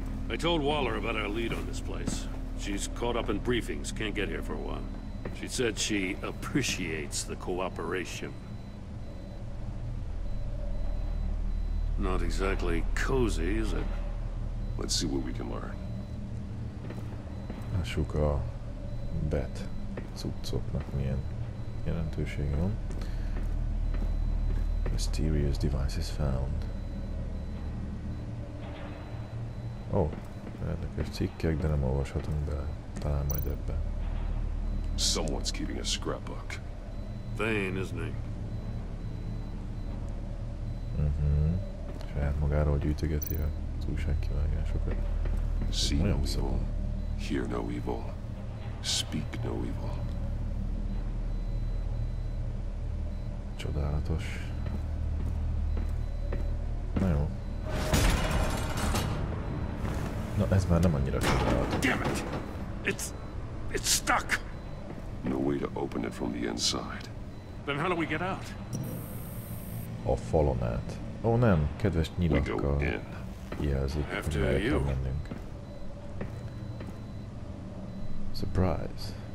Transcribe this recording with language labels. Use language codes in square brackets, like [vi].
[en] I told Waller about our lead on this place. She's caught up in briefings, can't get here for a while. She said she appreciates the cooperation. Not exactly cozy, is it? Let's see what we can learn. [hu] Lássuk a bet cuccoknak milyen jelentősége van. [en] Mysterious devices found. [hu] Ó, érdekes cikkek, de nem olvashatunk bele. Talán majd ebbe. [en] Someone's keeping a scrapbook. Vain, isn't he? [hu] Saját magáról gyűjtögeti az újságkivágásokat. [en] See no evil, hear no evil, speak no evil. [hu] Csodálatos. Na jó. Na, ez már nem annyira csodálatos. [en] Damn it! It's stuck! No way to open it from the inside. Then how do we get out? [hu] A falon át. Ó nem, kedves nyilakkal jelzik, hogy el kell mennünk. [en] Surprise!